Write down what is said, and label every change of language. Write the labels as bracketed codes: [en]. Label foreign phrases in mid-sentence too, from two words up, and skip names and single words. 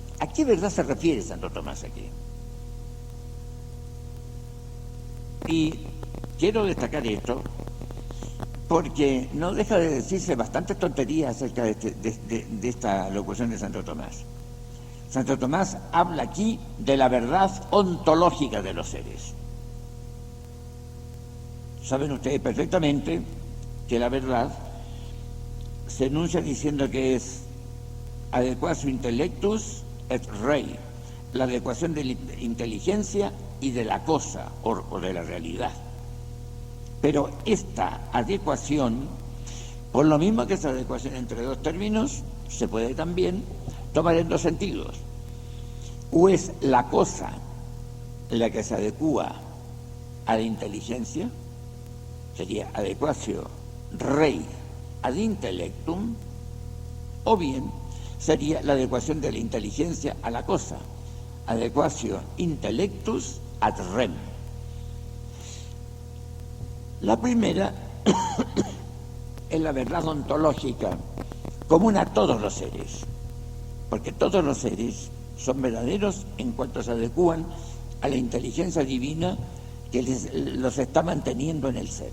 [es] ¿A qué verdad se refiere Santo Tomás aquí? Y quiero destacar esto porque no deja de decirse bastantes tonterías acerca de esta locución de Santo Tomás. Santo Tomás habla aquí de la verdad ontológica de los seres. Saben ustedes perfectamente que la verdad se enuncia diciendo que es [la] adequatio intellectus et rei, [es] la adecuación de la inteligencia y de la cosa o de la realidad. Pero esta adecuación, por lo mismo que esa adecuación entre dos términos, se puede también tomar en dos sentidos. O es la cosa la que se adecua a la inteligencia, sería [la] adequatio rei ad intellectum, [es] o bien sería la adecuación de la inteligencia a la cosa, [la] adequatio intellectus ad rem. [es] La primera es la verdad ontológica común a todos los seres, porque todos los seres son verdaderos en cuanto se adecúan a la inteligencia divina que los está manteniendo en el ser.